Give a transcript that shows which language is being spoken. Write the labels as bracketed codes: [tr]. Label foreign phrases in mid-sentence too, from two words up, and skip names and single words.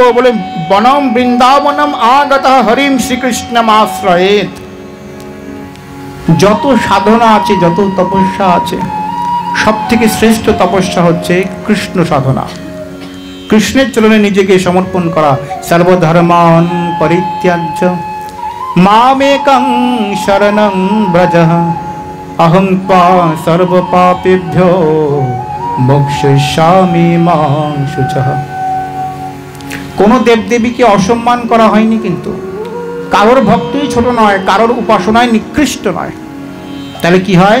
[sa] বলে বনম বৃন্দাবনম আগত হরিম শ্রীকৃষ্ণম আশ্রয়েত। [bn] যত সাধনা আছে, যত তপস্যা আছে, সব থেকে শ্রেষ্ঠ তপস্যা হচ্ছে কৃষ্ণ সাধনা, কৃষ্ণের চরণে নিজেকে সমর্পণ করা। [sa] সর্বধর্মান পরিত্যাজ্য মামেকং শরণং ব্রজ অহং ত্বা সর্বপাপেভ্যো মোক্ষয়িষ্যামি মা শুচঃ। [bn] কোনো দেবদেবীকে অসম্মান করা হয়নি, কিন্তু কারোর ভক্তই ছোট নয়, কারোর উপাসনায় নিকৃষ্ট নয়। তাহলে কি হয়?